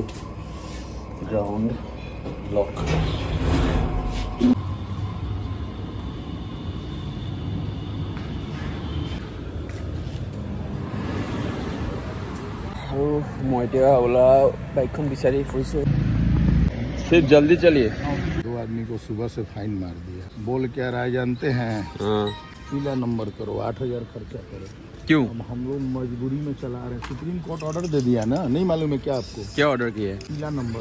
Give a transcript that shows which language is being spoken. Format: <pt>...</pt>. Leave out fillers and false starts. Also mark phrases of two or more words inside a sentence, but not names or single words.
<en>ground lock.</en> <as>আৰু মই এতিয়া ওলা বাইকখন বিচাৰি ফুৰিছোঁ।</as> <hi>सिर्फ जल्दी चलिए। 2 आदमी को सुबह से फाइन मार दिया। बोल क्या रहा है जानते हैं? पीला नंबर करो, 8000 खर्चा करो। क्यों? हम लोग मजबूरी में चला रहे हैं, सुप्रीम कोर्ट ऑर्डर दे दिया ना, नहीं मालूम है क्या आपको? क्या ऑर्डर किया है? पीला नंबर।</hi>